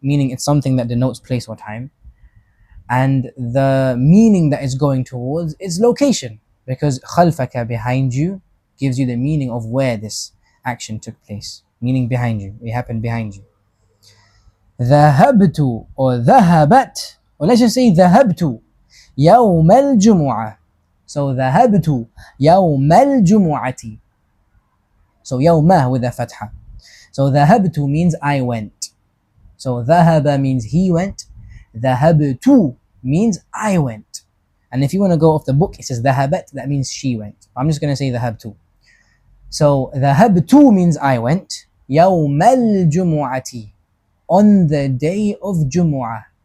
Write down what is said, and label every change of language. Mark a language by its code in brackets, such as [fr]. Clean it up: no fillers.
[en] Meaning it's something that denotes place or time, and the meaning that it's going towards is location, because khalfaka, behind you, gives you the meaning of where this action took place, meaning behind you, it happened behind you. Dhahabtu or dhahabat, or let's just say dhahabtu [ar] يوم الجمعة. So ذهبت يوم الجمعة. [en] So يوم with a fatha. So ذهبت means I went. So ذهب means he went. ذهبت means I went. And if you want to go off the book, it says ذهبت, that means she went. I'm just going to say ذهبت. So ذهبت means I went. [ar] يوم الجمعة, [en] on the day of Jumu'ah.